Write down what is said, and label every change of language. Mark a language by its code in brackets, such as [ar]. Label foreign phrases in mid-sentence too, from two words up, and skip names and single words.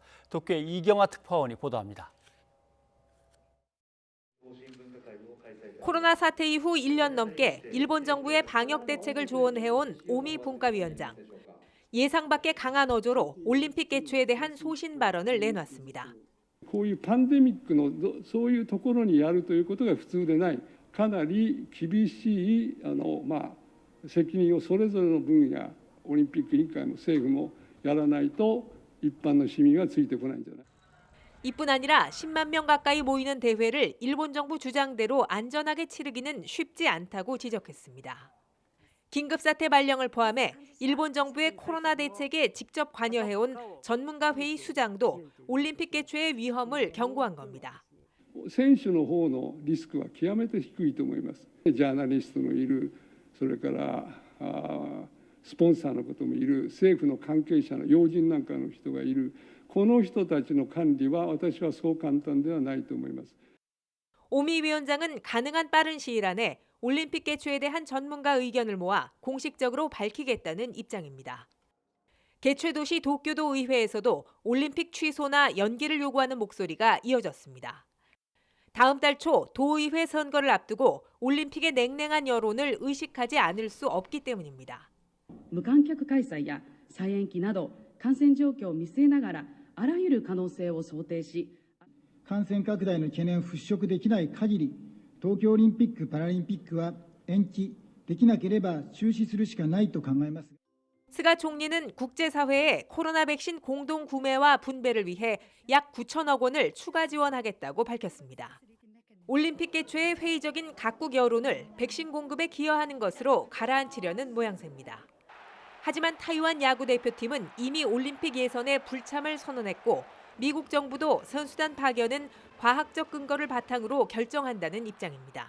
[ko] 도쿄의 이경화 특파원이 보도합니다. 코로나 사태 이후 1년 넘게 일본 정부의 방역 대책을 조언해온 오미 분과위원장. 예상 밖의 강한 어조로 올림픽 개최에 대한 소신 발언을 내놨습니다. [ja] こういうパンデミックのそういうところにやるということが普通でない、かなり厳しい責任をそれぞれの分野、オリンピック委員会も政府もやらないと一般の市民はついてこないんじゃない。 [ko] 이뿐 아니라 10만 명 가까이 모이는 대회를 일본 정부 주장대로 안전하게 치르기는 쉽지 않다고 지적했습니다. 긴급사태 발령을 포함해 일본 정부의 코로나 대책에 직접 관여해온 전문가 회의 수장도 올림픽 개최의 위험을 경고한 겁니다. [ja] 選手の方のリスクは極めて低いと思います。ジャーナリストのいる、それからスポンサーのこともいる、政府の関係者の要人なんかの人がいる。この人たちの管理は私はそう簡単ではないと思います。 [ko] 오미 위원장은 가능한 빠른 시일 안에 올림픽 개최에 대한 전문가 의견을 모아 공식적으로 밝히겠다는 입장입니다. 개최 도시 도쿄도 의회에서도 올림픽 취소나 연기를 요구하는 목소리가 이어졌습니다. 다음 달 초 도의회 선거를 앞두고 올림픽의 냉랭한 여론을 의식하지 않을 수 없기 때문입니다. [ja] 無観客開催や再延期など感染状況を見据えながらあらゆる可能性を想定し感染拡大の懸念を払拭できない限り東京オリンピック・パラリンピックは延期できなければ中止するしかないと考えます. [ko] 스가 총리는 국제사회에 코로나 백신 공동 구매와 분배를 위해 약 9천억 원을 추가 지원하겠다고 밝혔습니다. 올림픽 개최의 회의적인 각국 여론을 백신 공급에 기여하는 것으로 가라앉히려는 모양새입니다. 하지만 타이완 야구 대표팀은 이미 올림픽 예선에 불참을 선언했고 미국 정부도 선수단 파견은 과학적 근거를 바탕으로 결정한다는 입장입니다.